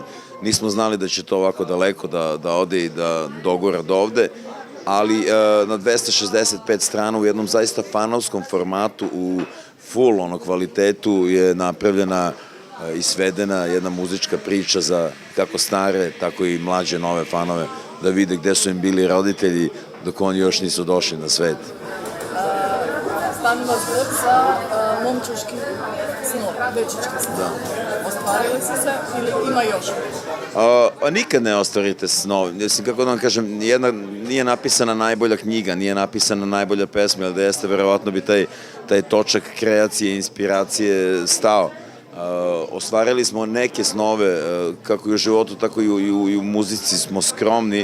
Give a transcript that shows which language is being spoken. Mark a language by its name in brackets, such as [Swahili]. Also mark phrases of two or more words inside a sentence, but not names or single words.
[Serbian] Nismo znali da će to ovako daleko da ode i da dogora do ovde, ali na 265 strana u jednom zaista fanovskom formatu, u full kvalitetu je napravljena i svedena jedna muzička priča za kako stare, tako i mlađe nove fanove, da vide gde su im bili roditelji dok oni još nisu došli na svet. [Macedonian] Станува збор за момчешки снов, дечички снов. [Serbian] Da. Ostvarili su se ili ima još? Nikad ne ostvarite snov. Mislim, kako da vam kažem, nije napisana najbolja knjiga, nije napisana najbolja pesma, ali da jeste, verovatno bi taj točak kreacije, inspiracije stao. Ostvarili smo neke snove, kako i u životu, tako i u muzici smo skromni.